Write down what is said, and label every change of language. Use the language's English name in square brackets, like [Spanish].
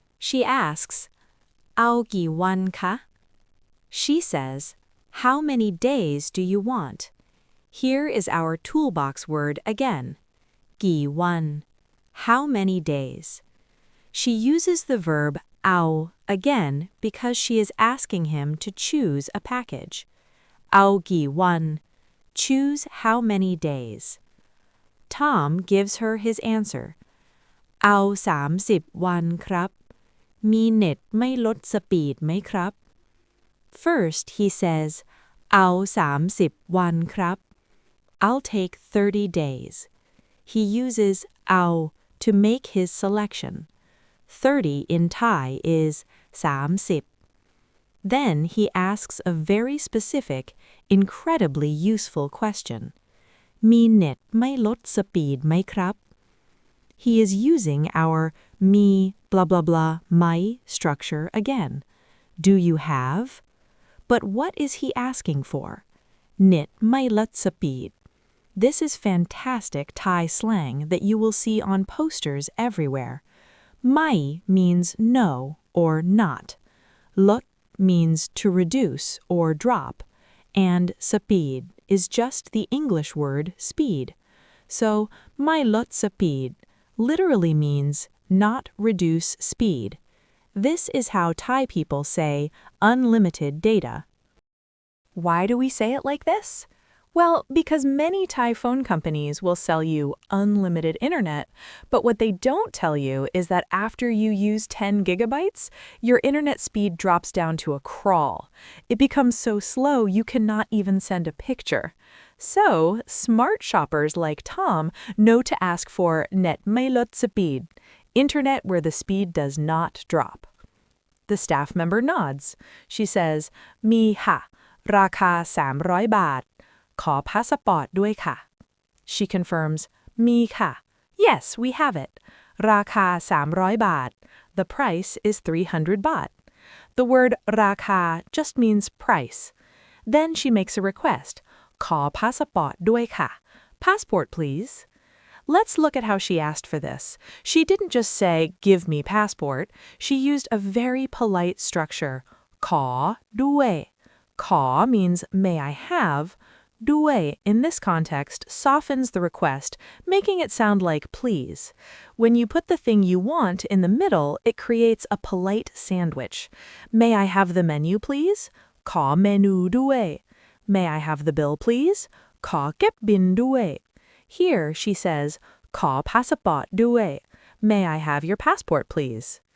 [English] She asks, [Thai] เอากี่วันคะ [English] She says, how many days do you want? Here is our toolbox word again. กี่วัน how many days? She uses the verb เอา again because she is asking him to choose a package. [Thai] เอากี่วัน [English] choose how many days. Tom gives her his answer. [Thai] เอา30วันครับ มีเน็ตไม่ลดสปีดไหมครับ [English] First, he says, [Thai] เอา30วันครับ [English] I'll take 30 days. He uses เอา to make his selection. 30 in Thai is 30. Then he asks a very specific, incredibly useful question. [Thai] มีเน็ตไม่ลดสปีดไหมครับ [English] He is using our มี blah blah blah ไหม structure again. Do you have? But what is he asking for? [Thai] เน็ตไม่ลดสปีด. [English] This is fantastic Thai slang that you will see on posters everywhere. Mai means no or not. Lot means to reduce or drop. And speed is just the English word speed. So, mai lot speed literally means not reduce speed. This is how Thai people say unlimited data. Why do we say it like this? Well, because many Thai phone companies will sell you unlimited internet, but what they don't tell you is that after you use 10 gigabytes, your internet speed drops down to a crawl. It becomes so slow you cannot even send a picture. So, smart shoppers like Tom know to ask for net may lot speed, internet where the speed does not drop. The staff member nods. She says, [Thai] มีค่ะ ราคา300 บาท ขอพาสปอร์ตด้วยค่ะ [English] She confirms, [Thai] มีค่ะ [English] Yes, we have it. [Thai] ราคา300 บาท [English] The price is 300 baht. The word ราคา just means price. Then she makes a request. [Thai] ขอพาสปอร์ตด้วยค่ะ [English] Passport, please. Let's look at how she asked for this. She didn't just say, give me passport. She used a very polite structure. [Thai] ขอด้วย [English] ขอmeans may I have. ด้วยin this context softens the request, making it sound like please. When you put the thing you want in the middle, it creates a polite sandwich. May I have the menu, please? [Thai] ขอเมนูด้วย [English] May I have the bill, please? [Thai] ขอเก็บบิลด้วย [English] Here, she says, [Thai] ขอพาสปอร์ตด้วย [English] May I have your passport, please?